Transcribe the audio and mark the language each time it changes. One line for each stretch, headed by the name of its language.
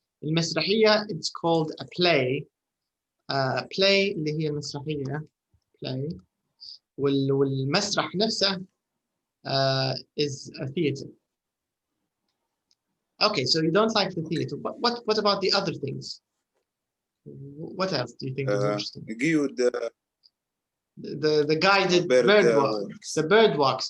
Arabic: المسرحية
English: it's called a play.
Arabic: play اللي هي المسرحية play. والمسرح نفسه
English: is a theater. Okay, so you don't like the theater. What about the other things? What else do you think is interesting?
Arabic: قيود.
English: The guided bird walks. The bird walks.